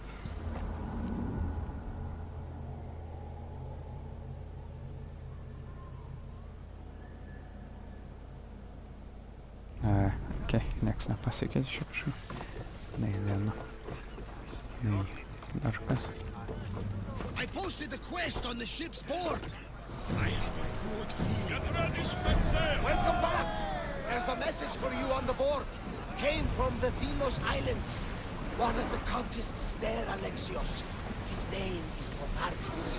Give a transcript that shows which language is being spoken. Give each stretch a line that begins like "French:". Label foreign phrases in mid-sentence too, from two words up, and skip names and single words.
Lithuanian: Okei, nieks nepasikeitė šiaip kažkaip. Nei viena. Nei dar kas.
English: I posted the quest on the ship's board. I have a good feeling. Get ready, set Welcome back. There's a message for you on the board. Came from the Delos Islands. One of the cultists there, Alexios. His name is Bothardis.